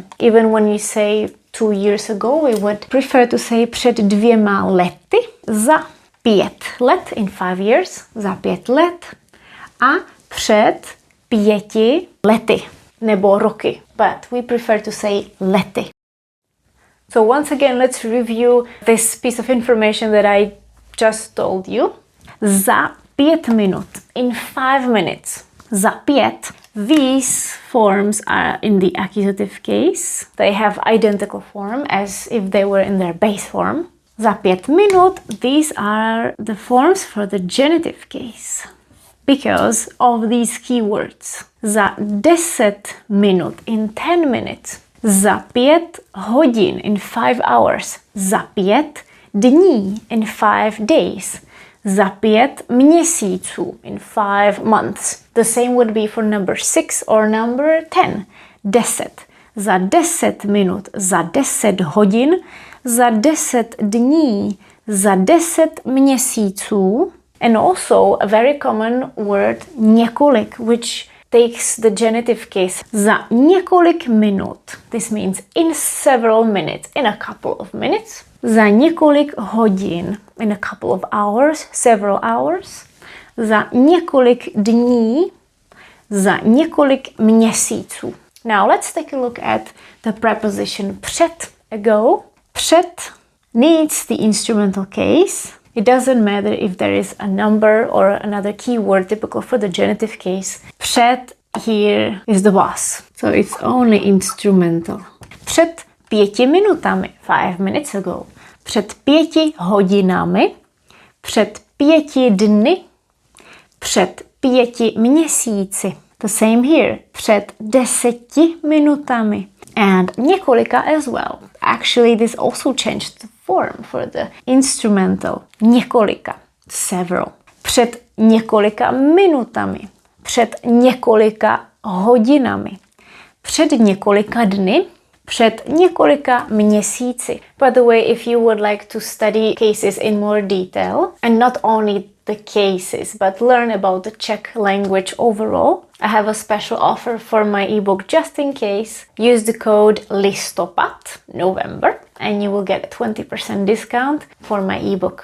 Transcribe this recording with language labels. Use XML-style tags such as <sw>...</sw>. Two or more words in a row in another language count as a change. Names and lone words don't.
<en>Even when you say 2 years ago, we would prefer to say</en> <cs>před 2 lety. Za 5 let,</cs> <en>in 5 years,</en> <cs>za 5 let a před 5 lety nebo roky,</cs> <en>but we prefer to say lety. So once again, let's review this piece of information that I just told you.</en> <cs>Za 5 minut,</cs> <en>in 5 minutes, za 5. These forms are in the accusative case. They have identical form as if they were in their base form.</en> <cs>Za 5 minut,</cs> <en>these are the forms for the genitive case because of these keywords.</en> <cs>Za 10 minut,</cs> <en>in 10 minutes.</en> <cs>Za 5 hodin,</cs> <en>in 5 hours.</en> <cs>Za 5 dní,</cs> <en>in 5 days.</en> <cs>Za 5 měsíců,</cs> <en>in 5 months. The same would be for number 6 or number 10. 10.</en> <cs>Za 10 minut, za 10 hodin, za 10 dní, za 10 měsíců.</cs> <en>And also a very common word několik, which takes the genitive case.</en> <cs>Za několik minut.</cs> <en>This means in several minutes, in a couple of minutes.</en> <cs>Za několik hodin,</cs> <en>in a couple of hours, several hours.</en> <cs>Za několik dní, za několik měsíců.</cs> <en>Now let's take a look at the preposition před, ago. Před needs the instrumental case. It doesn't matter if there is a number or another keyword typical for the genitive case. Před here is the boss. So it's only instrumental.</en> <cs>Před 5 minutami,</cs> <en>5 minutes ago.</en> <cs>před 5 hodinami, před 5 dny, před 5 měsíci.</cs> <en>The same here,</en> <cs>před 10 minutami.</cs> <en>And několika as well. Actually, this also changed the form for the instrumental.</en> <cs>Několika, several. Před několika minutami, před několika hodinami, před několika dny, před několika měsíci.</cs> <en>By the way, if you would like to study cases in more detail, and not only the cases, but learn about the Czech language overall, I have a special offer for my ebook just in case. Use the code listopad, November, and you will get a 20% discount for my ebook.</en>